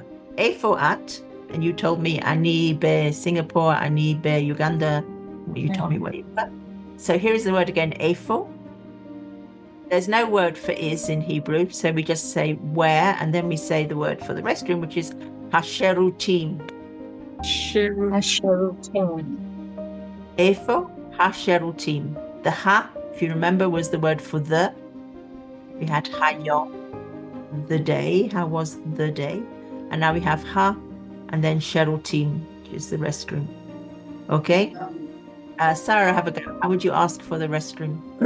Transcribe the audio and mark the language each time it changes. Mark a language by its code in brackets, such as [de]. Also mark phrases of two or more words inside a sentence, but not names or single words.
[he] Efo at, [en] and you told me [he] Ani be Singapore, Ani be Uganda. [en] You told me where you were. So here's the word again, Efo. There's no word for is in Hebrew, so we just say where, and then we say the word for the restroom, which is hasherutim. Hasherutim. [he] Efo hasherutim. [en] The ha, if you remember, was the word for the. We had hayom, the day. How was the day? And now we have ha, and then sherutim, which is the restroom. Okay? Sarah, have a go. How would you ask for the restroom?